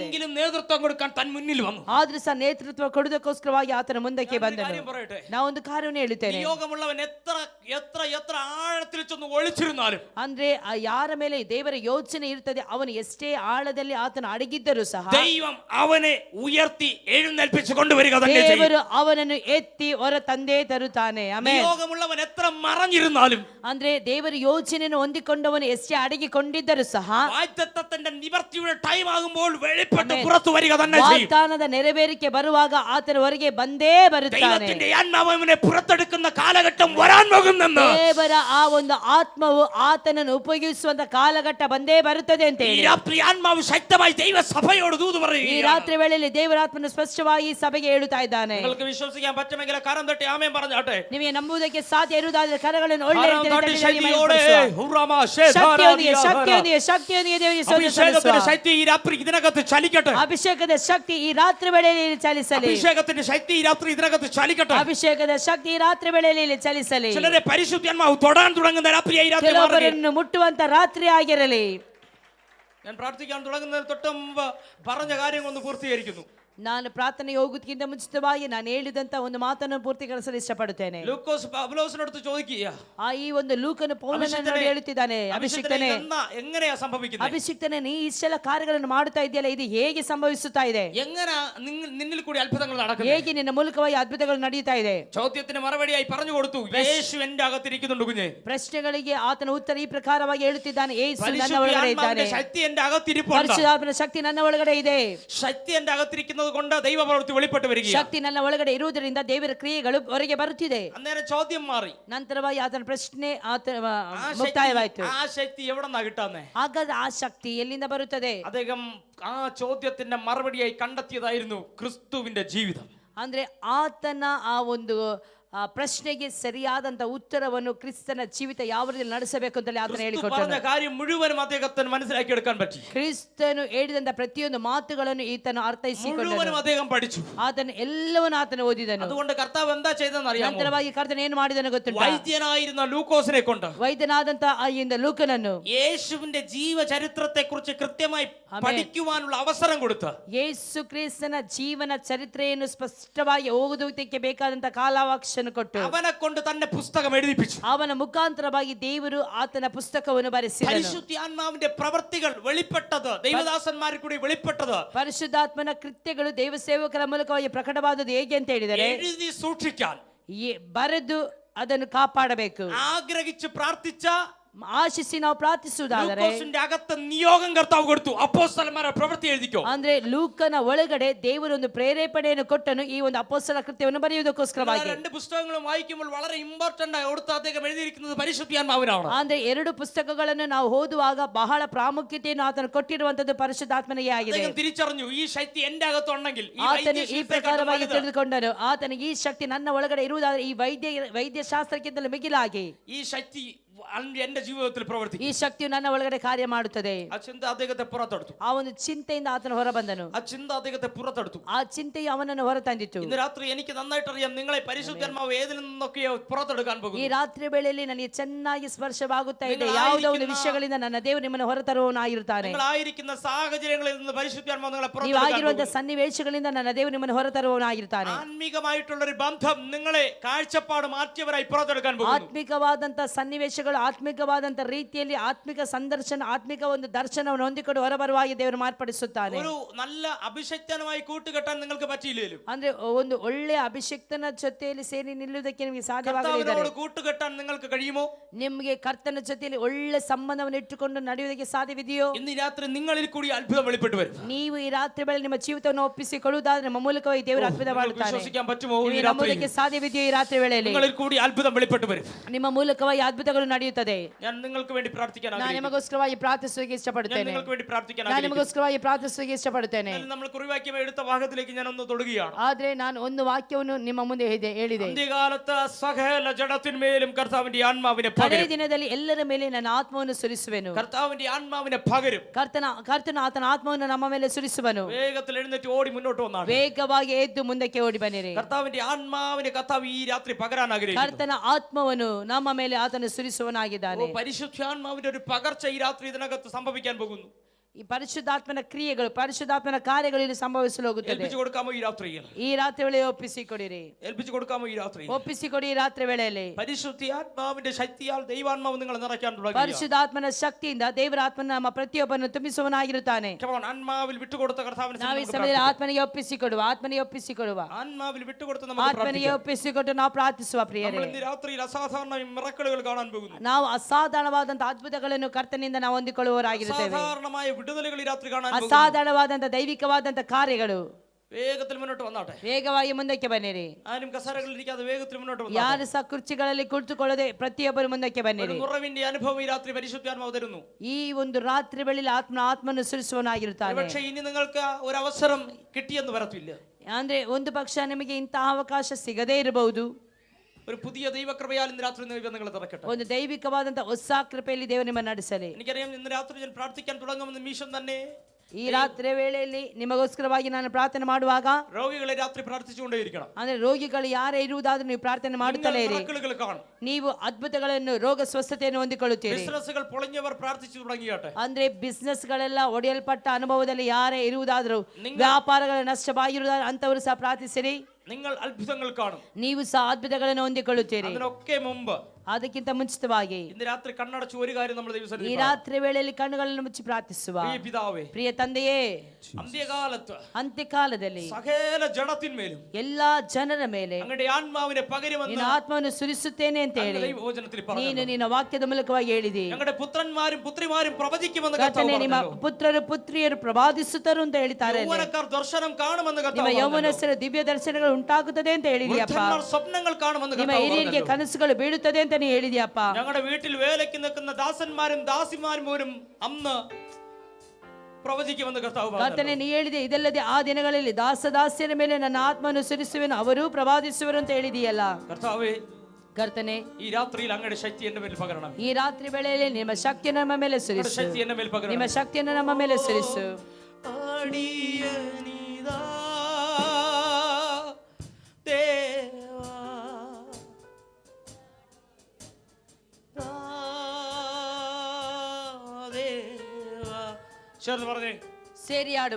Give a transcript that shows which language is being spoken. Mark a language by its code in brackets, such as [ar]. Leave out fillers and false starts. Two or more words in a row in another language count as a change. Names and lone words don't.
[ml] എങ്കിലും നേതൃത്വം കൊടുക്കാൻ തൻ മുന്നിൽ വന്നു. [kn] ಆದ್ರೂ ಸಹ ನೇತೃತ್ವ ಕೊಡುವುದಕ್ಕೋಸ್ಕರವಾಗಿ ಆತನ ಮುಂದಕ್ಕೆ ಬಂದನು. ನಾ ಒಂದು ಕಾರ್ಯವನ್ನು ಹೇಳುತ್ತೇನೆ, [ml] ನಿಯೋಗമുള്ളവൻ എത്ര ആഴത്തിൽ ചെന്ന് ഒളിച്ചിരുന്നാലും, [kn] ಅಂದ್ರೆ ಯಾರ ಮೇಲೆ ದೇವರ ಯೋಚನೆ ಇರುತ್ತದೆ ಅವನು ಎಷ್ಟೇ ಆಳದಲ್ಲಿ ಆತನ ಅಡಗಿದ್ದರೂ ಸಹ [ml] ദൈവം അവനെ ഉയർത്തി എഴുന്നേൽപ്പിച്ചു കൊണ്ടുവരിക തന്നെ ചെയ്യും. [kn] ದೇವರು ಅವನನ್ನು ಎತ್ತಿ ಹೊರ ತಂದೆ ತರುತ್ತಾನೆ. ಆಮೆನ್. [ml] ನಿಯೋಗമുള്ളവൻ എത്ര മറഞ്ഞിരുന്നാലും, [kn] ಅಂದ್ರೆ ದೇವರ ಯೋಚನೆಯನ್ನು ಹೊಂದಿಕೊಂಡವನು ಎಷ್ಟೇ ಅಡಗಿಕೊಂಡಿದ್ದರೂ ಸಹ [ml] വാഗ്ദത്തത്തിന്റെ നിവർത്തിയുടെ ടൈം ആകുമ്പോൾ വെളിപ്പെട്ട് പുറത്തു വരിക തന്നെ ചെയ്യും. [kn] ವಾಗ್ದಾನದ ನೆರವೇರಿಕೆ ಬರುವಾಗ ಆತನ ಹೊರಗೆ ಬಂದೇ ಬರುತ್ತಾನೆ. [ml] ദൈവത്തിന്റെ ആത്മാവ് അവനെ പുറത്തെടുക്കുന്ന കാലഘട്ടം വരാൻ പോകുന്നെന്ന്, [kn] ದೇವರ ಆ ಒಂದು ಆತ್ಮವು ಆತನನ್ನು ಉಪಯೋಗಿಸುವಂತ ಕಾಲಘಟ್ಟ ಬಂದೇ ಬರುತ್ತದೆ ಅಂತ [ml] ഈ [kn] ಹೇಳಿ [ml] രാത്രി ആത്മാവ് ശക്തമായി ദൈവസഭയോട് ദൂത് പറയും. [kn] ಈ ರಾತ್ರಿ ವೇಳೆಯಲ್ಲಿ ದೇವರ ಆತ್ಮನು ಸ್ಪಷ್ಟವಾಗಿ ಸಭೆಗೆ ಹೇಳುತ್ತಾ ಇದ್ದಾನೆ. [ml] നിങ്ങൾക്ക് വിശ്വസിക്കാൻ പറ്റുമെങ്കിൽ കരം തട്ടി ആമേൻ പറഞ്ഞാട്ടെ. [kn] ನಿಮಗೆ ನಂಬುವುದಕ್ಕೆ ಸಾಧ್ಯ ಇರುವುದಾದರೆ ಕರಗಳನ್ನು ಒಳ್ಳೆ [ml] അഭിഷേകത്തിന്റെ ശക്തി ഈ രാത്രി ഇതിനകത്ത് ചലിക്കട്ടെ. [kn] ಅಭಿಷೇಕದ ಶಕ್ತಿ ಈ ರಾತ್ರಿ ವೇಳೆಯಲ್ಲಿ ಚಲಿಸಲಿ. [ml] അഭിഷേകത്തിന്റെ ശക്തി ഈ രാത്രി ഇതിനകത്ത് ചലിക്കട്ടെ. [kn] ಅಭಿಷೇಕದ ಶಕ್ತಿ ಈ ರಾತ್ರಿ ವೇಳೆಯಲ್ಲಿ ಚಲಿಸಲಿ. [ml] ചിലരെ പരിശുദ്ധാത്മാവ് തൊടാൻ തുടങ്ങുന്ന രാത്രിയായി രാത്രി മാറട്ടെ. [kn] ಕೆಲವರನ್ನು ಮುಟ್ಟುವಂತ ರಾತ್ರಿ ಆಗಿರಲಿ. [ml] ഞാൻ പ്രാർത്ഥിക്കാൻ തുടങ്ങുന്നതിന് തൊട്ട് മുമ്പ് പറഞ്ഞ കാര്യങ്ങളൊന്ന് പൂർത്തീകരിക്കുന്നു. [kn] ನಾನು ಪ್ರಾರ್ಥನೆಗೆ ಹೋಗುವುದಕ್ಕಿಂತ ಮುಂಚಿತವಾಗಿ ನಾನು ಹೇಳಿದಂತ ಒಂದು ಮಾತನ್ನು ಪೂರ್ತಿಗೊಳಿಸಲು ಇಷ್ಟಪಡುತ್ತೇನೆ. [ml] ലൂക്കോസ് പൗലോസിനടുത്ത് ചോദിക്കുക, [kn] ಈ ಒಂದು ಲೂಕನು ಪೌಲನನ್ನು ನೋಡಿ ಹೇಳುತ್ತಿದ್ದಾನೆ, ಅಭಿಷಿಕ್ತನೇ [ml] എങ്ങനെയാ സംഭവിക്കുന്നത്? [kn] ಅಭಿಷಿಕ್ತನೇ, ನೀ ಇಷ್ಟೆಲ್ಲ ಕಾರ್ಯಗಳನ್ನು ಮಾಡುತ್ತಾ ಇದೆಯಲ್ಲ, ಇದು ಹೇಗೆ ಸಂಭವಿಸುತ್ತಾ ಇದೆ? [ml] എങ്ങനെ നിന്നിൽ കൂടി അത്ഭുതങ്ങൾ നടക്കുന്നു? [kn] ಹೇಗೆ ನಿನ್ನ ಮೂಲಕವಾಗಿ ಅದ್ಭುತಗಳು ನಡೆಯುತ್ತಾ ಇದೆ? [ml] ചോദ്യത്തിന് മറുപടിയായി പറഞ്ഞു കൊടുത്തു, യേശു എൻ്റെ അകത്തിരിക്കുന്നുണ്ട് കുഞ്ഞേ. [kn] ಪ್ರಶ್ನೆಗಳಿಗೆ ಆತನ ಉತ್ತರ ಈ ಪ್ರಕಾರವಾಗಿ ಹೇಳುತ್ತಿದ್ದಾನೆ, ಯೇಸು ನನ್ನ ಒಳಗಡೆ ಇದ್ದಾನೆ, [ml] ശക്തി എൻ്റെ അകത്തിരിപ്പുണ്ട്, [kn] ಪರಿಶುದ್ಧಾತ್ಮನ ಶಕ್ತಿ ನನ್ನ ಒಳಗಡೆ ಇದೆ. [ml] ശക്തി എൻ്റെ ಅಗತ್ತಿರಿക്കുന്നത് കൊണ്ട് ദൈവ പ്രവൃത്തി വെളിപ്പെട്ട് വരികയാണ്. [kn] ಶಕ್ತಿ ನನ್ನ ಒಳಗಡೆ ಇರುವುದರಿಂದ ದೇವರ ಕ್ರಿಯೆಗಳು ಹೊರಗೆ ಬರುತ್ತಿದೆ. [ml] അന്നേരം ചോദ്യം മാറി. [kn] ನಂತರವಾಗಿ ಆತನ ಪ್ರಶ್ನೆ ಮುಕ್ತಾಯವಾಯಿತು. [ml] ആ ശക്തി എവിടെന്നാ കിട്ടാന്നേ? [kn] ಹಾಗಾದ್ರೆ ಆ ಶಕ್ತಿ ಎಲ್ಲಿಂದ ಬರುತ್ತದೆ? [ml] അദ്ദേഹം ആ ചോദ്യത്തിന്റെ മറുപടിയായി കണ്ടെത്തിയതായിരുന്നു ക്രിസ്തുവിന്റെ ജീവിതം. [kn] ಅಂದ್ರೆ ಆತನ ಆ ಒಂದು ಪ್ರಶ್ನೆಗೆ ಸರಿಯಾದಂತ ಉತ್ತರವನ್ನು ಕ್ರಿಸ್ತನ ಜೀವಿತ ಯಾವ ರೀತಿ ನಡೆಸಬೇಕು ಅಂತ ಆತನ ಹೇಳಿಕೊಟ್ಟನು. [ml] കാര്യം മുഴുവനും അദ്ദേഹത്തിന് മനസ്സിലാക്കി എടുക്കാൻ പറ്റി. [kn] ಕ್ರಿಸ್ತನು ಹೇಳಿದಂತ ಪ್ರತಿಯೊಂದು ಮಾತುಗಳನ್ನು ಈತನು ಅರ್ಥೈಸಿಕೊಂಡನು. [ml] മുഴുവനും അദ്ദേഹം പഠിച്ചു. [kn] ಆತನು ಎಲ್ಲವನ್ನೂ ಆತನು ಓದಿದನು. [ml] അതുകൊണ്ട് കർത്താവ് എന്താ ചെയ്തെന്ന് അറിയാമോ? [kn] ನಂತರವಾಗಿ ಕರ್ತನು ಏನು ಮಾಡಿದನು ಗೊತ್ತುಂಟಾ? [ml] വൈദ്യനായിരുന്ന ലൂക്കോസിനെ കൊണ്ട്, [kn] ವೈದ್ಯನಾದಂತ ಈ ಲೂಕನನ್ನು [ml] യേശുവിന്റെ ജീവചരിത്രത്തെ കുറിച്ച് കൃത്യമായി പഠിക്കുവാനുള്ള അവസരം കൊടുത്തു. [kn] ಯೇಸು ಕ್ರಿಸ್ತನ ಜೀವನ ಚರಿತ್ರೆಯನ್ನು ಸ್ಪಷ್ಟವಾಗಿ ಓದುವುದಕ್ಕೆ ಬೇಕಾದಂತ ಕಾಲಾವಕಾಶ ಕೊಟ್ಟು [ml] അവനെ കൊണ്ട് തന്നെ പുസ്തകം എഴുതിപ്പിച്ചു. [kn] ಅವನ ಮುಖಾಂತರವಾಗಿ ದೇವರು ಆತನ ಪುಸ್ತಕವನ್ನು ಬರೆಸಿದನು. [ml] പരിശുദ്ധാത്മാവിന്റെ പ്രവൃത്തികൾ വെളിപ്പെട്ടത് ദൈവദാസന്മാരിൽ കൂടി വെളിപ്പെട്ടത്, [kn] ಪರಿಶುದ್ಧಾತ್ಮನ ಕೃತ್ಯಗಳು ದೈವ ಸೇವಕರ ಮೂಲಕವಾಗಿ ಪ್ರಕಟವಾದದ್ದು ಹೇಗೆ ಅಂತ ಹೇಳಿದರೆ, [ml] എഴുതി സൂക്ഷിക്കാൻ, [kn] ಬರೆದು ಅದನ್ನು ಕಾಪಾಡಬೇಕು. [ml] ആഗ്രഹിച്ച് പ്രാർത്ഥിച്ച, [kn] ಆಶಿಸಿ ನಾವು ಪ್ರಾರ್ಥಿಸುವುದಾದರೆ [ml] അകത്ത് നിയോഗം കർത്താവ് കൊടുത്തു, അപ്പോസ്തലന്മാരുടെ പ്രവൃത്തി എഴുതിക്കോ. [kn] ಅಂದ್ರೆ ಲೂಕನ ಒಳಗಡೆ ದೇವರು ಒಂದು ಪ್ರೇರೇಪಣೆಯನ್ನು ಕೊಟ್ಟನು ಈ ಒಂದು ಅಪೊಸ್ತಲ ಕೃತ್ಯವನ್ನು ಬರೆಯುವುದಕ್ಕೋಸ್ಕರವಾಗಿ. [ml] രണ്ട് പുസ്തകങ്ങളും വായിക്കുമ്പോൾ വളരെ ഇമ്പോർട്ടന്റ് ആയി കൊടുത്ത അദ്ദേഹം എഴുതിയിരിക്കുന്നത് പരിശുദ്ധാത്മാവിനാണ്. [kn] ಅಂದ್ರೆ ಎರಡು ಪುಸ್ತಕಗಳನ್ನು ನಾವು ಓದುವಾಗ ಬಹಳ ಪ್ರಾಮುಖ್ಯತೆಯನ್ನು ಆತನು ಕೊಟ್ಟಿರುವಂತದ್ದು ಪರಿಶುದ್ಧಾತ್ಮನಿಗೆ ಆಗಿದೆ. [ml] തിരിച്ചറിഞ്ഞു, ഈ ശക്തി എന്റെ ಅಗത്തുണ്ടെങ്കിൽ, [kn] ಆತನು ಈ ಪ್ರಕಾರವಾಗಿ ತಿಳಿದುಕೊಂಡನು, ಆತನ ಈ ಶಕ್ತಿ ನನ್ನ ಒಳಗಡೆ ಇರುವುದಾದರೆ ಈ ವೈದ್ಯ ಶಾಸ್ತ್ರಕ್ಕಿಂತಲೂ ಮಿಗಿಲಾಗಿ [ml] ഈ ശക്തി എന്റെ ജീവിതത്തിൽ പ്രവർത്തിക്കും. [kn] ಈ ಶಕ್ತಿಯು ನನ್ನ ಒಳಗಡೆ ಕಾರ್ಯ ಮಾಡುತ್ತದೆ. [ml] ആ ചിന്ത അദ്ദേഹത്തെ പുറത്തെടുത്തു. [kn] ಆ ಒಂದು ಚಿಂತೆಯಿಂದ ಆತನು ಹೊರ ಬಂದನು. [ml] ആ ചിന്ത അദ്ദേഹത്തെ പുറത്തെടുത്തു. [kn] ಆ ಚಿಂತೆಯು ಅವನನ್ನು ಹೊರ ತಂದಿತು. [ml] ഇന്ന് രാത്രി എനിക്ക് നന്നായിട്ട് അറിയാം നിങ്ങളെ പരിശുദ്ധാത്മാവ് ഏതിൽ നിന്നൊക്കെയോ പുറത്തെടുക്കാൻ പോകുന്നു. [kn] ಈ ರಾತ್ರಿ ವೇಳೆಯಲ್ಲಿ ನನಗೆ ಚೆನ್ನಾಗಿ ಸ್ಪರ್ಶವಾಗುತ್ತಾ ಇದೆ. ಯಾವುದೋ ಒಂದು ವಿಷಯಗಳಿಂದ ನನ್ನ ದೇವರು ನಿಮ್ಮನ್ನು ಹೊರತರುವವನಾಗಿರುತ್ತಾನೆ. [ml] നിങ്ങളായിരിക്കുന്ന സാഹചര്യങ്ങളിൽ നിന്ന് പരിശുദ്ധാത്മാവ് നിങ്ങളെ [kn] ನೀವು ಆಗಿರುವಂತಹ ಸನ್ನಿವೇಶಗಳಿಂದ ನನ್ನ ದೇವರು ನಿಮ್ಮನ್ನು ಹೊರತರುವವನಾಗಿರುತ್ತಾನೆ. [ml] ആത്മീകമായിട്ടുള്ള ഒരു ബന്ധം നിങ്ങളെ കാഴ്ചപ്പാട് മാറ്റിയവരായി പുറത്തെടുക്കാൻ പോകുന്നു. [kn] ಆತ್ಮಿಕವಾದಂತಹ ಸನ್ನಿವೇಶಗಳು ಆತ್ಮಿಕವಾದಂಥ ರೀತಿಯಲ್ಲಿ ಆತ್ಮಿಕ ಸಂದರ್ಶನ, ಆತ್ಮಿಕ ಒಂದು ದರ್ಶನವನ್ನು ಹೊಂದಿಕೊಂಡು ಹೊರಬರುವಾಗಿ ದೇವರು ಮಾರ್ಪಡಿಸುತ್ತಾನೆ. [ml] ഒരു നല്ല അഭിഷക്തനുമായി കൂട്ടുകെട്ടാൻ നിങ്ങൾക്ക് പറ്റിയില്ലേലും [kn] ಅಂದ್ರೆ ಒಂದು ಒಳ್ಳೆಯ ಅಭಿಷಕ್ತನ ಜೊತೆಯಲ್ಲಿ ಸೇರಿ ನಿಲ್ಲುವುದಕ್ಕೆ ನಿಮಗೆ ಸಾಧ್ಯವಾಗಲಿದೆ. [ml] കർത്താവിനോട് കൂട്ടുകെട്ടാൻ നിങ്ങൾക്ക് കഴിയുമോ? [kn] ನಿಮಗೆ ಕರ್ತನ ಜೊತೆಯಲ್ಲಿ ಒಳ್ಳೆ ಸಂಬಂಧವನ್ನು ಇಟ್ಟುಕೊಂಡು ನಡೆಯುವುದಕ್ಕೆ ಸಾಧ್ಯವಿದೆಯೋ? [ml] ഇന്ന് രാത്രി നിങ്ങളിൽ കൂടി അത്ഭുതം വെളിപ്പെട്ടു വരും. [kn] ನೀವು ಈ ರಾತ್ರಿ ವೇಳೆ ನಿಮ್ಮ ಜೀವಿತವನ್ನು ಒಪ್ಪಿಸಿಕೊಳ್ಳುವುದಾದ್ರೆ ನಮ್ಮ ಮೂಲಕವಾಗಿ ದೇವರು ಅದ್ಭುತ ಮಾಡುತ್ತಾನೆ. [ml] വിശ്വസിക്കാൻ പറ്റുമോ? ഈ [kn] ನೀವು [ml] രാത്രി [kn] ನಂಬುವುದಕ್ಕೆ ಸಾಧ್ಯವಿದೆಯೋ? ಈ ರಾತ್ರಿ ವೇಳೆಯಲ್ಲಿ [ml] നിങ്ങളിൽ കൂടി അത്ഭുതം വെളിപ്പെട്ടു വരും. [kn] ನಿಮ್ಮ ಮೂಲಕವಾಗಿ ಅದ್ಭುತಗಳು ನಡೆಯುತ್ತದೆ. [ml] ഞാൻ നിങ്ങൾക്ക് വേണ്ടി പ്രാർത്ഥിക്കാൻ [kn] ನಾನು [ml] ആഗ്രഹിക്കുന്നു. [kn] ನಿಮಗೋಸ್ಕರವಾಗಿ ಪ್ರಾರ್ಥಿಸುವಿಕೆ ಇಷ್ಟಪಡುತ್ತೇನೆ. [ml] നിങ്ങൾക്ക് വേണ്ടി പ്രാർത്ഥിക്കാൻ [kn] ನಾನು [ml] ആഗ്രഹിക്കുന്നു. [kn] ನಿಮಗೋಸ್ಕರವಾಗಿ ಪ್ರಾರ್ಥಿಸುವಿಕೆ ಇಷ್ಟಪಡುತ್ತೇನೆ. [ml] നമ്മൾ കുറിവാക്യം എടുത്ത ഭാഗത്തിലേക്ക് ഞാൻ ഒന്ന് തൊടുകയാണ്. [kn] ಆದ್ರೆ ನಾನು ಒಂದು ವಾಕ್ಯವನ್ನು ನಿಮ್ಮ ಮುಂದೆ ಹೇಳಿದೆ. [ml] അന്ത്യകാലത്ത് സകല ജഡത്തിന്മേലും കർത്താവിന്റെ ആത്മാവിനെ [kn] ಕಡೆಯ [ml] പകരും. [kn] ದಿನದಲ್ಲಿ ಎಲ್ಲರ ಮೇಲೆ ನನ್ನ ಆತ್ಮವನ್ನು ಸುರಿಸುವೆನು. [ml] കർത്താവിന്റെ ആത്മാവിനെ പകരും. [kn] ಕರ್ತನ ಆತನ ಆತ್ಮವನ್ನು ನಮ್ಮ ಮೇಲೆ ಸುರಿಸುವನು. [ml] വേഗത്തിൽ എഴുന്നേറ്റ് ഓടി മുന്നോട്ട് വന്നാണ്. [kn] ವೇಗವಾಗಿ ಎದ್ದು ಮುಂದಕ್ಕೆ ಓಡಿ ಬನ್ನಿರಿ. [ml] കർത്താവിന്റെ ആത്മാവിനെ കർത്താവ് ഈ രാത്രി പകരാൻ ആഗ്രഹിക്കുന്നു. [kn] ಕರ್ತನ ಆತ್ಮವನ್ನು ನಮ್ಮ ಮೇಲೆ ಆತನು ಸುರಿಸುವನಾಗಿದ್ದಾನೆ. [ml] പരിശുദ്ധാത്മാവിന്റെ ഒരു പകർച്ച ഈ രാത്രി ഇതിനകത്ത് സംഭവിക്കാൻ പോകുന്നു. [kn] ಈ ಪರಿಶುದ್ಧಾತ್ಮನ ಕ್ರಿಯೆಗಳು, ಪರಿಶುದ್ಧಾತ್ಮನ ಕಾರ್ಯಗಳು ಇಲ್ಲಿ ಸಂಭವಿಸಲು ಹೋಗುತ್ತದೆ. [ml] ഏൽപ്പിച്ചു കൊടുക്കാമോ ഈ രാത്രി? [kn] ಈ ರಾತ್ರಿ ವೇಳೆ ಒಪ್ಪಿಸಿಕೊಡಿರಿ. [ml] ഏൽപ്പിച്ചു കൊടുക്കാമോ ഈ രാത്രി? [kn] ಒಪ್ಪಿಸಿಕೊಡಿ ಈ ರಾತ್ರಿ ವೇಳೆಯಲ್ಲಿ. [ml] പരിശുദ്ധാത്മാവിന്റെ ശക്തിയാൽ ദൈവാത്മാവ് നിങ്ങളെ നിറയ്ക്കാൻ തുടങ്ങി. [kn] ಪರಿಶುದ್ಧಾತ್ಮನ ಶಕ್ತಿಯಿಂದ ದೇವರ ಆತ್ಮನ ನಮ್ಮ ಪ್ರತಿಯೊಬ್ಬರನ್ನು ತುಂಬಿಸುವನಾಗಿರುತ್ತಾನೆ. [ml] ആത്മാവിൽ വിട്ടുകൊടുത്ത കർത്താവിനെ [kn] ನಾವು ಈ ಸಮಯದಲ್ಲಿ ಆತ್ಮನಿಗೆ ಒಪ್ಪಿಸಿಕೊಡುವ, [ml] ആത്മാവിൽ വിട്ടുകൊടുത്ത [kn] ಆತ್ಮನಿಗೆ ಒಪ್ಪಿಸಿಕೊಟ್ಟು ನಾವು ಪ್ರಾರ್ಥಿಸುವ ಪ್ರಿಯರೇ. [ml] ഇന്ന് രാത്രിയിൽ അസാധാരണ മിറക്കിളുകൾ കാണാൻ പോകുന്നു. [kn] ನಾವು ಅಸಾಧಾರಣವಾದಂತಹ ಅದ್ಭುತಗಳನ್ನು ಕರ್ತನಿಂದ ನಾವು ಹೊಂದಿಕೊಳ್ಳುವವರಾಗಿರುತ್ತೇವೆ. [ml] അസാധാരണമായ വിടുതലുകൾ ഈ രാത്രി കാണാൻ പോകുന്നു. [kn] ಅಸಾಧಾರಣವಾದಂತಹ ದೈವಿಕವಾದಂತಹ ಕಾರ್ಯಗಳು. [ml] വേഗത്തിൽ മുന്നോട്ട് വന്നാട്ടെ. [kn] ವೇಗವಾಗಿ ಮುಂದಕ್ಕೆ ಬನ್ನಿರಿ. [ml] ആരും കസേരകളിൽ ഇരിക്കാതെ വേഗത്തിൽ മുന്നോട്ട് വന്നാട്ടെ. [kn] ಯಾರು ಸಹ ಕುರ್ಚಿಗಳಲ್ಲಿ ಕುಳಿತುಕೊಳ್ಳದೆ ಪ್ರತಿಯೊಬ್ಬರು ಮುಂದಕ್ಕೆ ಬನ್ನಿರಿ. [ml] നിറവിന്റെ അനുഭവം ഈ രാത്രി പരിശുദ്ധാത്മാവ് തരുന്നു. [kn] ಈ ಒಂದು ರಾತ್ರಿ ವೇಳೆಯಲ್ಲಿ ಆತ್ಮನು ಸುರಿಸುವನಾಗಿರುತ್ತಾನೆ. [ml] പക്ഷേ ഇനി നിങ്ങൾക്ക് ഒരു അവസരം കിട്ടിയെന്ന് വരത്തില്ല. [kn] ಅಂದ್ರೆ ಒಂದು ಪಕ್ಷ ನಿಮಗೆ ಇಂತಹ ಅವಕಾಶ ಸಿಗದೇ ಇರಬಹುದು. [ml] ഒരു പുതിയ ദൈവകൃപയാൽ ഇന്ന് രാത്രി നിങ്ങൾ തുറക്കട്ടെ. [kn] ಒಂದು ದೈವಿಕವಾದಂತಹ ಹೊಸ ಕೃಪೆಯಲ್ಲಿ ದೇವರು ನಿಮ್ಮ ನಡೆಸಲಿ. [ml] എനിക്കറിയാം ഇന്ന് രാത്രി ഞാൻ പ്രാർത്ഥിക്കാൻ തുടങ്ങുന്ന നിമിഷം തന്നെ [kn] ಈ ರಾತ್ರಿ ವೇಳೆಯಲ್ಲಿ ನಿಮಗೋಸ್ಕರವಾಗಿ ನಾನು ಪ್ರಾರ್ಥನೆ ಮಾಡುವಾಗ [ml] രോഗികളെ രാത്രി പ്രാർത്ഥിച്ചുകൊണ്ടേയിരിക്കണം. [kn] ಅಂದ್ರೆ ರೋಗಿಗಳು ಯಾರೇ ಇರುವುದಾದ್ರೂ ನೀವು ಪ್ರಾರ್ಥನೆ ಮಾಡುತ್ತಲೇ ಇರಿ. ನೀವು ಅದ್ಭುತಗಳನ್ನು, ರೋಗ ಸ್ವಸ್ಥತೆಯನ್ನು ಹೊಂದಿಕೊಳ್ಳುತ್ತೀರಿ. [ml] ബിസിനസ്സുകൾ പൊളിഞ്ഞവർ പ്രാർത്ഥിച്ചു തുടങ്ങിയാട്ടെ. [kn] ಅಂದ್ರೆ ಬಿಸ್ನೆಸ್ ಗಳೆಲ್ಲ ಒಡೆಯಲ್ಪಟ್ಟ ಅನುಭವದಲ್ಲಿ ಯಾರೇ ಇರುವುದಾದ್ರೂ, ವ್ಯಾಪಾರಗಳು ನಷ್ಟವಾಗಿರುವುದಾದ್ರೂ ಅಂತವರು ಸಹ ಪ್ರಾರ್ಥಿಸಿರಿ. [ml] നിങ്ങൾ അത്ഭുതങ്ങൾ കാണും. [kn] ನೀವು ಸಹ ಅದ್ಭುತಗಳನ್ನು ಹೊಂದಿಕೊಳ್ಳುತ್ತೀರಿ. [ml] അതിനൊക്കെ മുമ്പ്, [kn] ಅದಕ್ಕಿಂತ ಮುಂಚಿತವಾಗಿ [ml] ഇന്ന് രാത്രി കണ്ണടച്ച് ഒരു കാര്യം നമ്മൾ [kn] ಈ ರಾತ್ರಿ ವೇಳೆಯಲ್ಲಿ ಕಣ್ಣುಗಳನ್ನು ಮುಚ್ಚಿ ಪ್ರಾರ್ಥಿಸುವ. [ml] പിതാവേ, [kn] ಪ್ರಿಯ ತಂದೆಯೇ, [ml] അന്ത്യകാലത്ത് [kn] ಅಂತ್ಯಕಾಲದಲ್ಲಿ [ml] സകല ജഡത്തിന്മേലും [kn] ಎಲ್ಲಾ ಜನರ ಮೇಲೆ [ml] അങ്ങയുടെ ആത്മാവിനെ പകരുമെന്ന് [kn] ನಿನ್ನ ಆತ್ಮವನ್ನು ಸುರಿಸುತ್ತೇನೆ ಅಂತ ಹೇಳಿ [ml] ദൈവവചനത്തിൽ [kn] ನೀನು [ml] പറഞ്ഞു. [kn] ನಿನ್ನ ವಾಕ್ಯದ ಮೂಲಕವಾಗಿ ಹೇಳಿದಿ. [ml] ഞങ്ങളുടെ പുത്രന്മാരും പുത്രിമാരും പ്രവചിക്കുമെന്ന് [kn] ಕರ್ತನೇ, [ml] കർത്താവ് [kn] ನಿಮ್ಮ [ml] പറഞ്ഞു. [kn] ಪುತ್ರರು ಪುತ್ರಿಯರು ಪ್ರವಾದಿಸುತ್ತರು ಅಂತ ಹೇಳ್ತಾರೆ. [ml] യൗവനക്കാർ ദർശനം കാണുമെന്ന് [kn] ನಿಮ್ಮ [ml] കർത്താവ് പറഞ്ഞു. [kn] ಯೌವನಸ್ಥರ ದಿವ್ಯ ದರ್ಶನಗಳು ಉಂಟಾಗುತ್ತದೆ ಅಂತ ಹೇಳಿದ್ಯಪ್ಪ. [ml] വൃദ്ധന്മാർ സ്വപ്നങ്ങൾ കാണുമെന്ന് [kn] ನಿಮ್ಮ [ml] കർത്താവ് [kn] ಹಿರಿಯರಿಗೆ [ml] പറഞ്ഞു. [kn] ಕನಸುಗಳು ಬೀಳುತ್ತದೆ ಅಂತ ನೀ ಹೇಳಿದ್ಯಪ್ಪ. [ml] ഞങ്ങളുടെ വീട്ടിൽ വേലയ്ക്ക് നിൽക്കുന്ന ദാസന്മാരും ദാസിമാരും പോലും അന്ന് പ്രവചിക്കുമെന്ന് കർത്താവ് പറഞ്ഞു. [kn] ಕರ್ತನೇ, ನೀ ಹೇಳಿದೆ, ಇದಲ್ಲದೆ ಆ ದಿನಗಳಲ್ಲಿ ದಾಸದಾಸ್ಯರ ಮೇಲೆ ನನ್ನ ಆತ್ಮವನ್ನು ಸುರಿಸುವೆನು, ಅವರೂ ಪ್ರವಾದಿಸುವರು ಅಂತ ಹೇಳಿದೆಯಲ್ಲ. [ml] കർത്താവേ, [kn] ಕರ್ತನೇ, [ml] ഈ രാത്രിയിൽ അങ്ങയുടെ ശക്തി എന്റെ മേൽ പകരണം. [kn] ಈ ರಾತ್ರಿ ವೇಳೆಯಲ್ಲಿ ನಿಮ್ಮ ಶಕ್ತಿಯನ್ನು ನಮ್ಮ ಮೇಲೆ ಸುರಿಸು. ശക്തി എന്റെ മേൽ പകരണം. ನಿಮ್ಮ ಶಕ್ತಿಯನ್ನು ನಮ್ಮ ಮೇಲೆ ಸುರಿಸು. [ml] അടിയനിതാ ദേവാ, ദേവാ. ചേർന്ന് പറഞ്ഞേ. [kn] ಸೇರಿ ಆಡುವ.